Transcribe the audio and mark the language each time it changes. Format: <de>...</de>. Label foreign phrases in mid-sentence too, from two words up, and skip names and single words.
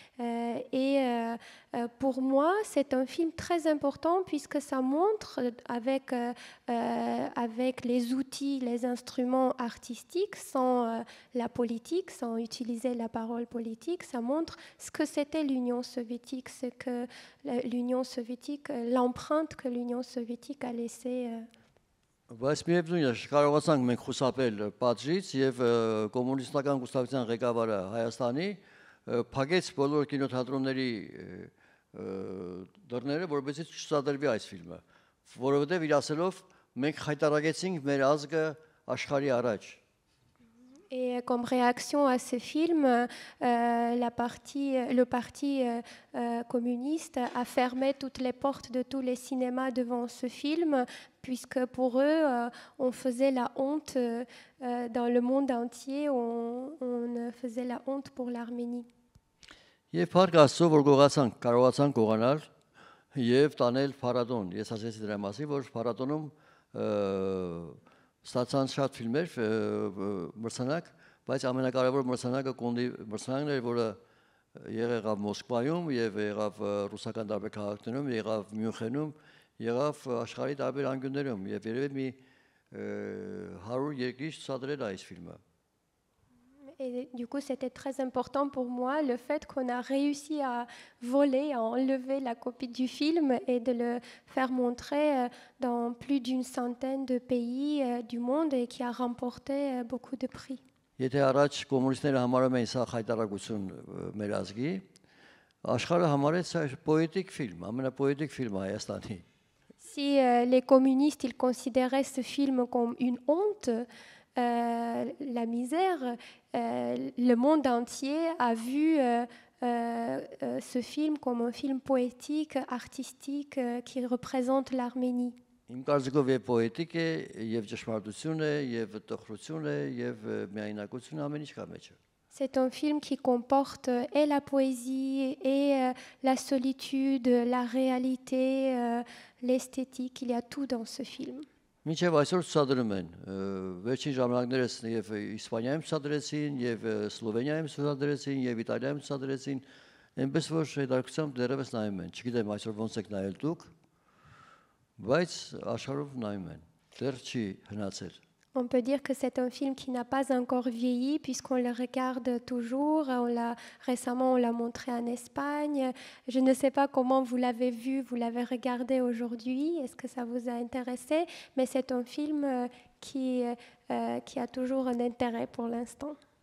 <fr>Pour moi, c'est un film très important puisque ça montre avec les outils, les instruments artistiques, sans la politique, sans utiliser la parole politique, ça montre ce que c'était l'Union soviétique, ce que l'Union soviétique, l'empreinte que l'Union soviétique a laissée.</fr> <hy>Բայց միևնույն է, կարողացանք մենք խուսափել պատժից եւ կոմունիստական կուսակցության ղեկավարը Հայաստանի փակեց բոլոր կինոթատրոնների դռները, որովհետեւ չցուցադրվի այս ֆիլմը, որովհետեւ իր ասելով մենք խայտարակեցինք մեր ազգը աշխարհի առաջ։</hy> <fr>Et comme réaction à ce film, le parti communiste a fermé toutes les portes de tous les cinémas devant ce film, puisque pour eux, on faisait la honte dans le monde entier, on faisait la honte pour l'Arménie.</fr> <hy>Եվ փառք Աստծո, որ կարողացանք գողանալ եւ տանել փառատոն։ Ես ասեցի դրա մասին, որ փառատոնում ստացան շատ ֆիլմեր մրցանակ, բայց ամենակարևոր մրցանակը կոնդի մրցանակն էր, որը եղավ Մոսկվայում եւ եղավ ռուսական տարբեր քաղաքներում, եղավ Մյունխենում, եղավ աշխարհի տարբեր անկյուններում եւ երևի մի 100 երկիր ցուցադրել այս ֆիլմը։</hy> <fr>Et du coup, c'était très important pour moi le fait qu'on a réussi à voler, à enlever la copie du film et de le faire montrer dans plus d'une centaine de pays du monde et qui a remporté beaucoup de prix.</fr> <hy>Եթե առաջ կոմունիստները համարում էին սա խայտարակություն մեր ազգի, աշխարհը համարեց սա պոետիկ ֆիլմ, ամենապոետիկ ֆիլմը Հայաստանի։</hy> <fr>Si les communistes ils considéraient ce film comme une honte, la misère, le monde entier a vu ce film comme un film poétique, artistique, qui représente l'Arménie.</fr> <hy>Իմ կարծիքով եւ պոետիկ է, եւ ճշմարտություն է, եւ տխրություն է, եւ միայնակություն ամեն ինչ կա մեջը։</hy> <fr>C'est un film qui comporte et la poésie et la solitude, la réalité, l'esthétique. Il y a tout dans ce film.</fr> <hy>Մինչև այսօր ցուցադրում են։ Վերջին ժամանակներս եւ Իսպանիայում ցուցադրեցին, եւ Սլովենիայում ցուցադրեցին, եւ Իտալիայում ցուցադրեցին։ Այնպես որ հետաքրքրությամբ դեռևս նայում են։ Չգիտեմ այսօր ոնց եք նայել դուք, բայց աշխարհով նայում են։ Դեռ չի հնացել։</hy> <fr>On peut dire que c'est un film qui n'a pas encore vieilli puisqu'on le regarde toujours. Récemment, on l'a montré en Espagne. Je ne sais pas comment vous l'avez vu, vous l'avez regardé aujourd'hui. Est-ce que ça vous a intéressé? Mais c'est un film qui a toujours un intérêt pour l'instant.</fr>